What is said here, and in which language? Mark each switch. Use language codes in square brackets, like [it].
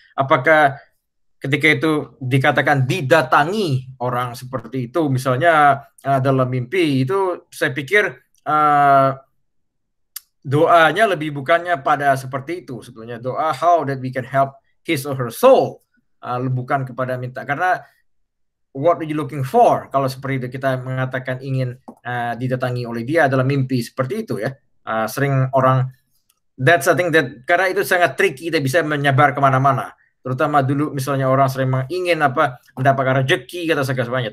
[id] Apakah ketika itu dikatakan didatangi orang seperti itu, misalnya dalam mimpi, itu saya pikir doanya lebih bukannya pada seperti itu. Sebetulnya doa [en] how that we can help his or her soul, [id] bukan kepada minta, karena [en] what are you looking for? [id] Kalau seperti itu kita mengatakan ingin didatangi oleh dia dalam mimpi seperti itu ya. Sering orang, [en] that's something that, [id] karena itu sangat tricky, kita bisa menyebar kemana-mana. Terutama dulu misalnya orang sering ingin mendapatkan rezeki atau segalanya.